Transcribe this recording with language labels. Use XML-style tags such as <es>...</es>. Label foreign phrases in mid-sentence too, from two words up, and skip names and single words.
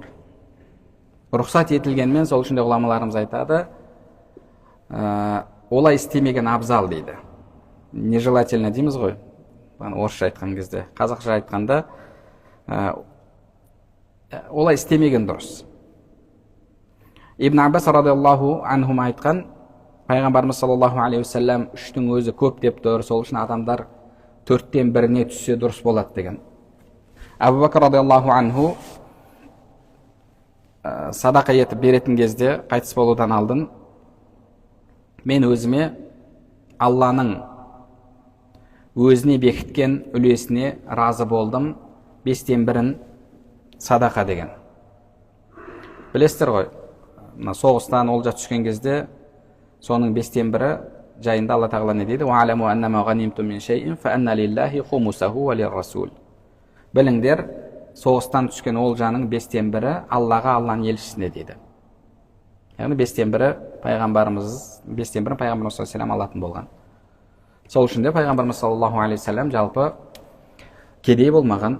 <kk>Рұқсат етілгенмен, сол үшін де ғұламаларымыз айтады, олай істемеген абзал дейді. Нежелательно дейміз ғой, орысша айтқан кезде. Қазақша айтқанда олай істемеген дұрыс. Ибн Аббас</kk> <ar>رضي الله عنهما</ar> <kk>айтқан, пайғамбарымыз</kk> <ar>صلى الله عليه وسلم</ar> <kk>3-тің өзі көп деп тұр, сол үшін адамдар 4/1 түссе дұрыс болады деген. Әбу Бәкір</kk> <ar>رضي الله عنه</ar> <kk>садақа етіп беретін кезде, қайтыс болудан алдын, мен өзіме Алланың өзіне бекіткен үлесіне разы болдым, 5/1 садақа деген. Білесіздер ғой, соғыстан олжа түскен кезде соның 5/1 жайында Алла тағала не дейді?</kk> <ar>وَعَلَمُوا أَنَّمَا غَنِمْتُم مِّن شَيْءٍ فَأَنَّ لِلَّهِ خُمُسَهُ وَلِلرَّسُولِ.</ar> <kk>Біліңдер, соғыстан түскен олжаның 5/1 Аллаға, Алланың елшісіне дейді. Яғни 5/1 пайғамбарымыз саллаллаху алатын болған. Сол үшін де пайғамбарымыз</kk> <ar>صلى الله عليه وسلم</ar> <kk>жалпы кедей болмаған.</kk>